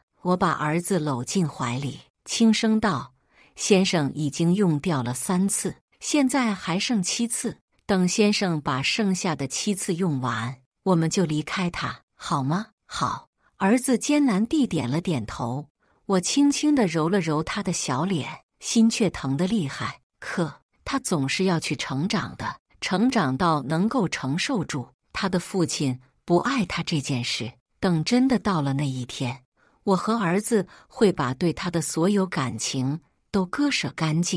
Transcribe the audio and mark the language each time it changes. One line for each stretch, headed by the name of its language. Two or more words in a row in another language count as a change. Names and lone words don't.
Chinese: 我把兒子摟進懷裡，輕聲道，先生已經用掉了3次，現在還剩7次。等先生把剩下的7次用完，我們就離開他，好嗎？好。兒子艱難地點了點頭。我輕輕地揉了揉他的小臉，心卻疼得厲害。可他總是要去成長的，成長到能夠承受住他的父親不愛他這件事。等真的到了那一天，我和兒子會把對他的所有感情都割捨乾淨。